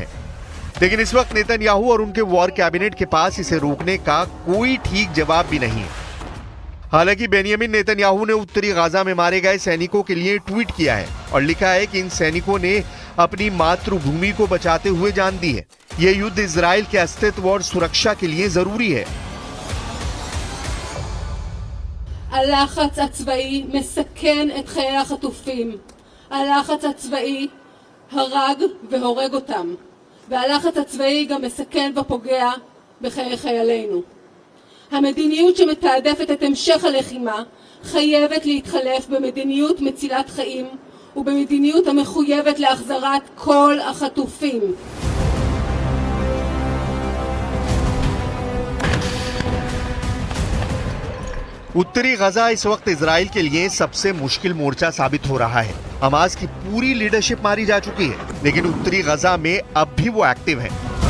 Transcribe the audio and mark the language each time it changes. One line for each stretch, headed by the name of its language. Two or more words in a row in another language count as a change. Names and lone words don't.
Hindi: लेकिन इस वक्त नेतन्याहू और उनके
English: war cabinet
Hindi: के पास इसे रोकने का कोई ठीक जवाब भी नहीं है। हालांकि बेनियामिन नेतन्याहू ने उत्तरी गाजा में मारे गए सैनिकों के लिए ट्वीट किया है और लिखा है कि इन सैनिकों ने अपनी मातृभूमि को बचाते हुए जान दी है। यह युद्ध इजराइल के अस्तित्व और सुरक्षा के लिए जरूरी है।
Hebrew: הלחץ הצבאי מסכן את חיי החטופים. הלחץ הצבאי הרג והורג אותם. והלחץ הצבאי גם מסכן ופוגע בחיי חיילינו. המדיניות שמתעדפת את המשך הלחימה חייבת להתחלף במדיניות מצילת חיים ובמדיניות המחויבת להחזרת כל החטופים.
Hindi: उत्तरी गजा इस वक्त इजराइल के लिए सबसे मुश्किल मोर्चा साबित हो रहा है। हमास की पूरी लीडरशिप मारी जा चुकी है, लेकिन उत्तरी गजा में अब भी वो एक्टिव है।